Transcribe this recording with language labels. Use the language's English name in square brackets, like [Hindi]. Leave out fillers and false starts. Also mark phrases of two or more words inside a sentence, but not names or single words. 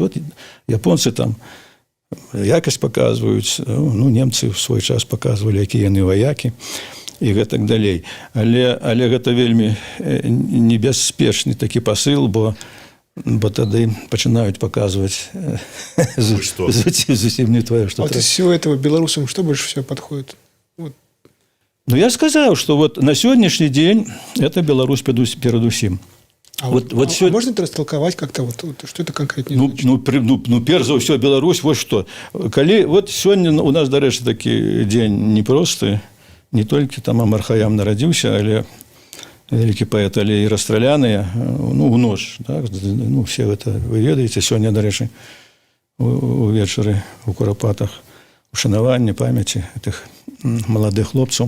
[Belarusian] Японцы там якасць паказваюць, немцы ў свой час паказвалі, якія яны ваякі, і гэтак далей. Але гэта вельмі небяспечны такі пасыл, бо тады пачынаюць паказваць зусім не твоё. [Russian] А вот из всего этого белорусам что больше всего подходит? [Belarusian] Я сказаў, што на сённяшні дзень это Беларусь перадусім. [Russian] Можно это растолковать как-то? Что это конкретно значит? [Belarusian] Перш за ўсё Беларусь, вот што. Калі сёння у нас, дарэчы, такі дзень непросты, не толькі там Амар Хаям нарадзіўся, але вялікі паэт, але і расстраляныя, у нож. Все гэта вы ведаеце. Сёння, дарэчы, увечары у Курапатах ушанаванне памяці гэтых маладых хлопцаў.